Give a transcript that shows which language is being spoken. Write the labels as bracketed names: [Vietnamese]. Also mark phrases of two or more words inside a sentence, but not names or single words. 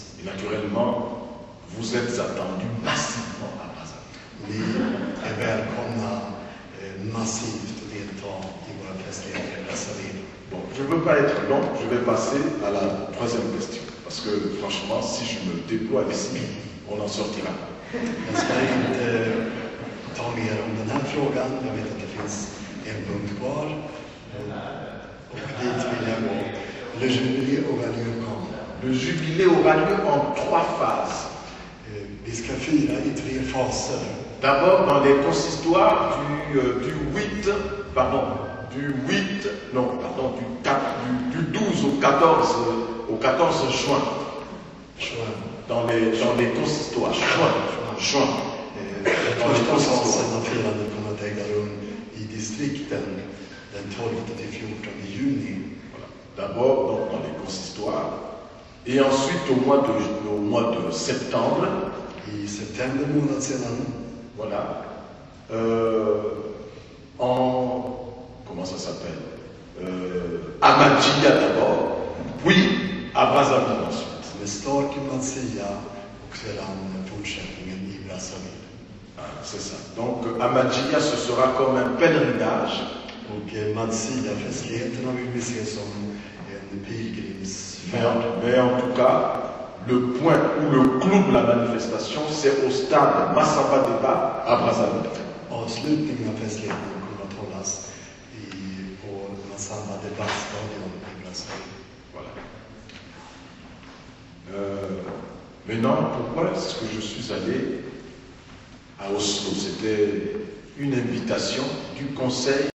[French] Et naturellement, vous êtes attendus massivement à Brazzaville. [Swedish] Ni är välkomna massivt att delta i våra festligheter i Brazzaville. [French] Bon, je ne veux pas être long, je vais passer à la troisième question. Parce que franchement, si je me déploie ici, on n'en sortira. [Swedish] Jag ska inte ta mer om den här frågan. Jag vet att det finns en punkt kvar. Och dit vill jag gå. [French] Le jubilé aura lieu quand? Le jubilé aura lieu en 3 phases. [Swedish] Vi ska fira i 3 faser. [French] D'abord dans les consistoires du 12 au 14 juin. Dans les consistoires. Juin. [Swedish] Den första fasen av firandet kommer att äga rum i distrikten den 12 till 14 juni. [French] D'abord donc dans les consistoires. Et ensuite au mois de septembre. [Swedish] I september månad sedan. [French] Voilà. Comment ça s'appelle à Madjia d'abord, puis à Brazzaville ensuite. [Swedish] Med start i Madjia och sedan fortsättningen i Brazzaville. [French] C'est ça. Donc à Madjia ce sera comme un pèlerinage. [Swedish] Och Madjia-festligheterna vill vi se som en pilgrimsfärd. [French] Mais en tout cas, le point ou le clou de la manifestation, c'est au stade Massamba Débat à Brazzaville. [Swedish] Avslutningen av festligheten kommer att hållas på Massamba Debattstadion i Brazzaville. [French] Voilà. Maintenant, pourquoi est-ce que je suis allé à Oslo? C'était une invitation du Conseil